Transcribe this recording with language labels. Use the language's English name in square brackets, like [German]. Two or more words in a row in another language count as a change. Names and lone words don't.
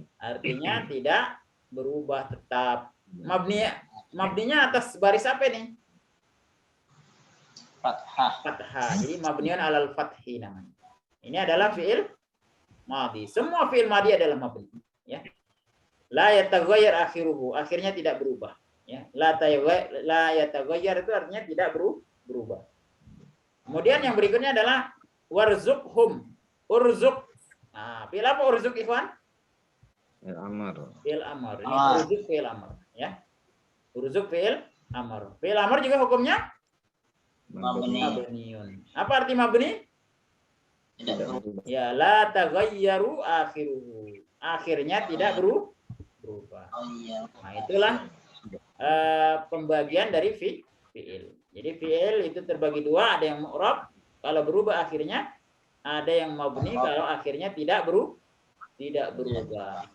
[Indonesian] Artinya tidak berubah tetap. Mabninya atas baris apa ini? Fathah. [Arabic] Jadi mabniun alal fathi namanya. [Indonesian] Ini adalah fi'il madi. Semua fi'il madi adalah mabni, ya. [Arabic] La yataghayyar akhiruhu, [Indonesian] akhirnya tidak berubah, ya. [Arabic] La yataghayyar [Indonesian] itu artinya tidak berubah. Kemudian yang berikutnya adalah warzuqhum. Urzuq. Nah, fi'il apa urzuq, ikhwan? Fi'il amr. Fi'il amr. Ini urzuq fi'il amr, ya. Urzuq fi'il amr. Fi'il amr juga hukumnya mabniun. Apa arti mabni? Ya, [Arabic] la taghayyaru akhiruhu. [Indonesian] Akhirnya tidak berubah. Nah, itulah pembagian dari fi'il. Jadi fi'il itu terbagi dua, ada yang mu'rab kalau berubah akhirnya, ada yang mabni kalau akhirnya tidak berubah.